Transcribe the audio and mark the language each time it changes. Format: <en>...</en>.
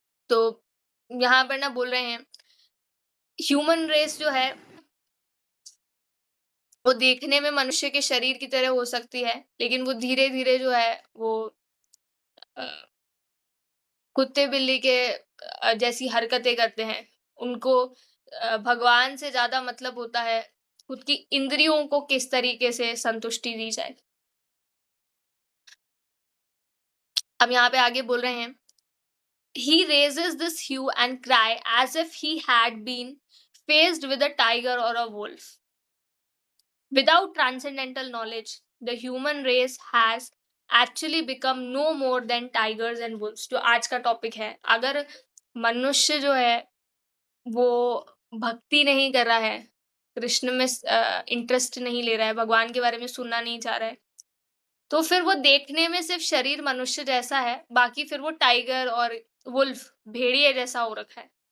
<hi>तो यहाँ पर ना बोल रहे हैं, ह्यूमन रेस जो है वो देखने में मनुष्य के शरीर की तरह हो सकती है, लेकिन वो धीरे-धीरे जो है वो अ, कुत्ते-बिल्ली के जैसी हरकतें करते हैं। उनको भगवान से ज़्यादा मतलब होता है, खुद की इंद्रियों को किस तरीके से संतुष्टि दी जाए। अब यहाँ पे आगे बोल रहे हैं,</hi> <en>"He raises this hue and cry as if he had been faced with a tiger or a wolf. Without transcendental knowledge, the human race has actually become no more than tigers and wolves.</en> <hi>जो आज का topic है, अगर मनुष्य जो है वो भक्ति नहीं कर रहा है, कृष्ण में इंटरेस्ट नहीं ले रहा है, भगवान के बारे में सुनना नहीं चाह रहा है, तो फिर वो देखने में सिर्फ शरीर मनुष्य जैसा है, बाकी फिर वो टाइगर और वुल्फ भेड़िए जैसा हो रखा है।</hi>